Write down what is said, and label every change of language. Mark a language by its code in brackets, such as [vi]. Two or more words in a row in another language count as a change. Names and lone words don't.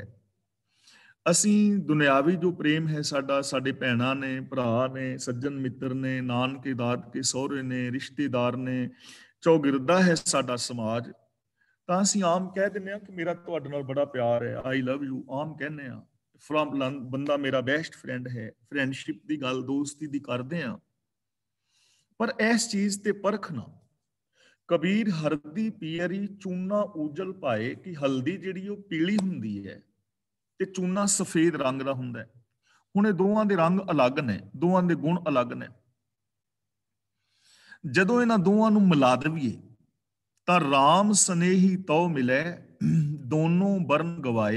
[pa] ਅਸੀਂ ਦੁਨਿਆਵੀ ਜੋ ਪ੍ਰੇਮ ਹੈ ਸਾਡਾ, ਸਾਡੇ ਭੈਣਾਂ ਨੇ, ਭਰਾ ਨੇ, ਸੱਜਣ ਮਿੱਤਰ ਨੇ, ਨਾਨਕੇ ਦਾਦਕੇ ਸਹੁਰੇ ਨੇ, ਰਿਸ਼ਤੇਦਾਰ ਨੇ, ਚੌਗਿਰਦਾ ਹੈ ਸਾਡਾ ਸਮਾਜ, ਤਾਂ ਅਸੀਂ ਆਮ ਕਹਿ ਦਿੰਦੇ ਹਾਂ ਕਿ ਮੇਰਾ ਤੁਹਾਡੇ ਨਾਲ ਬੜਾ ਪਿਆਰ ਹੈ, [en] I love you, [pa] ਆਮ ਕਹਿੰਦੇ ਹਾਂ। ਬੰਦਾ ਮੇਰਾ [en] best friend [pa] ਹੈ, ਫਰੈਂਡਸ਼ਿਪ ਦੀ ਗੱਲ, ਦੋਸਤੀ ਦੀ ਕਰਦੇ ਹਾਂ। ਪਰ ਇਸ ਚੀਜ਼ ਤੇ ਪਰਖ ਨਾ। [hi] कबीर हरदी पियरी चूना उजल पाए [pa] ਕਿ ਹਲਦੀ ਜਿਹੜੀ ਉਹ ਪੀਲੀ ਹੁੰਦੀ ਹੈ ਤੇ ਚੂਨਾ ਸਫੇਦ ਰੰਗ ਦਾ ਹੁੰਦਾ ਹੈ। ਹੁਣ ਇਹ ਦੋਵਾਂ ਦੇ ਰੰਗ ਅਲੱਗ ਨੇ, ਦੋਵਾਂ ਦੇ ਗੁਣ ਅਲੱਗ ਨੇ। ਜਦੋਂ ਇਹਨਾਂ ਦੋਵਾਂ ਨੂੰ ਮਿਲਾ ਦੇਈਏ ਤਾਂ [hi] राम सनेही तउ मिले दोनों बरन गवाए।